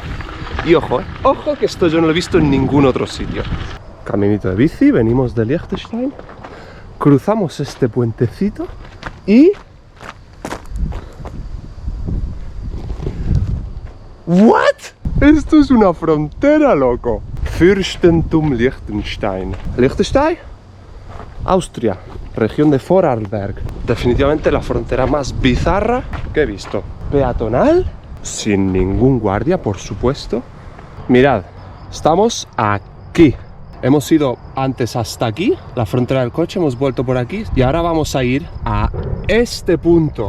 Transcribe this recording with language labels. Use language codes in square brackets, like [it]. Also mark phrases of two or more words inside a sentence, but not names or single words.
[es] Y ojo, ojo que esto yo no lo he visto en ningún otro sitio. Caminito de bici, venimos de Liechtenstein, cruzamos este puentecito y... ¿What? Esto es una frontera, loco. Fürstentum Liechtenstein. Liechtenstein, Austria, región de Vorarlberg. Definitivamente la frontera más bizarra que he visto. Peatonal, sin ningún guardia, por supuesto. Mirad, estamos aquí. Hemos ido antes hasta aquí, la frontera del coche, hemos vuelto por aquí y ahora vamos a ir a este punto.